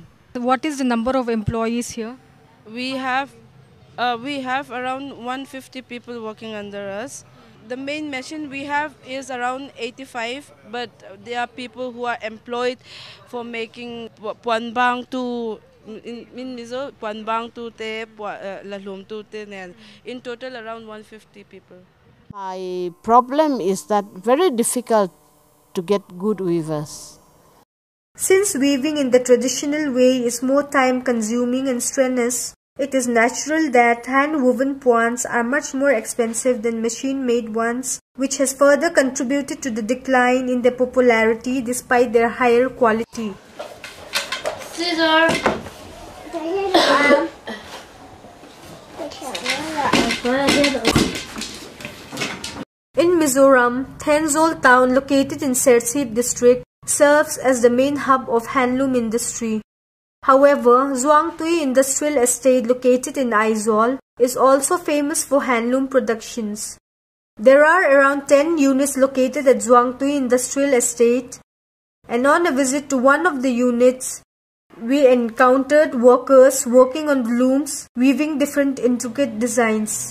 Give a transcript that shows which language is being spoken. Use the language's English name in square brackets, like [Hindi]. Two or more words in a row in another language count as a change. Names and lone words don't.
[English] What is the number of employees here? We have around 150 people working under us. The main machine we have is around 85, but there are people who are employed for making [Mizo] puanbang to [English] in Mizo, [Mizo] puanbang to te, lalum to te, [English] and in total around 150 people. My problem is that very difficult to get good weavers. Since weaving in the traditional way is more time-consuming and strenuous, it is natural that hand-woven puans are much more expensive than machine-made ones, which has further contributed to the decline in their popularity despite their higher quality. Scissor! In Mizoram, Thenzol town located in Serchhip district serves as the main hub of handloom industry. However, Zhuangtui Industrial Estate located in Aizawl is also famous for handloom productions. There are around 10 units located at Zhuangtui Industrial Estate, and on a visit to one of the units, we encountered workers working on the looms, weaving different intricate designs.